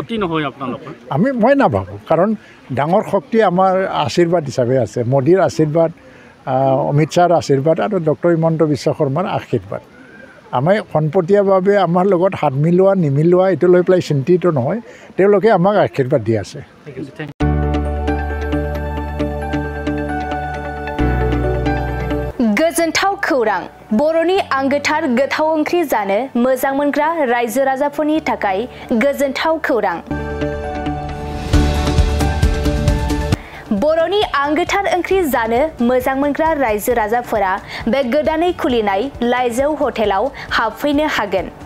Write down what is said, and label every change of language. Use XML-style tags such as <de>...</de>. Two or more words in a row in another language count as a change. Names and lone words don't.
<as>মই নাভাবোঁ। কাৰণ ডাঙৰ শক্তি আমাৰ আশীৰ্বাদ হিচাপে আছে, মোদীৰ আশীৰ্বাদ, অমিত শ্বাহৰ আশীৰ্বাদ আৰু ডক্টৰ হিমন্ত বিশ্ব শৰ্মাৰ আশীৰ্বাদ। আমি সন্পতীয়াভাৱে আমাৰ লগত হাত মিলোৱা নিমিলোৱা এইটো লৈ পেলাই চিন্তিত নহয়, তেওঁলোকে আমাক আশীৰ্বাদ দি আছে।</as> <brx>गोजोनथाव खौरां। बर'नि आंगोथार गोथाव ओंख्रि जानो मोजां मोनग्रा रायजो राजाफोरनि थाखाय गोजोनथाव खौरां। बर'नि आंगोथार ओंख्रि जानो मोजां मोनग्रा रायजो राजाफोरा बे गोदानै खुलिनाय लाइजौ हटेलाव हाबफैनो हागोन।</brx>